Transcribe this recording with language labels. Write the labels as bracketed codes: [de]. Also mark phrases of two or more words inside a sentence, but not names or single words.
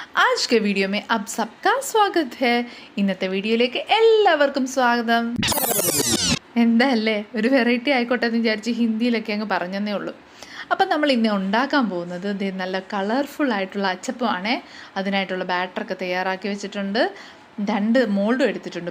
[hi] आज के वीडियो में आप सबका स्वागत है. [ml] ഇന്നത്തെ വീഡിയോയിലേക്ക് എല്ലാവർക്കും സ്വാഗതം. എന്താല്ലേ ഒരു വെറൈറ്റി ആയിക്കോട്ടെ എന്ന് വിചാരിച്ച് ഹിന്ദിയിലൊക്കെ അങ്ങ് പറഞ്ഞതേ ഉള്ളൂ. അപ്പം നമ്മൾ ഇന്ന് ഉണ്ടാക്കാൻ പോകുന്നത് നല്ല കളർഫുൾ ആയിട്ടുള്ള അച്ചപ്പമാണ്. അതിനായിട്ടുള്ള ബാറ്ററൊക്കെ തയ്യാറാക്കി വെച്ചിട്ടുണ്ട്. 2 മോൾഡും എടുത്തിട്ടുണ്ട്.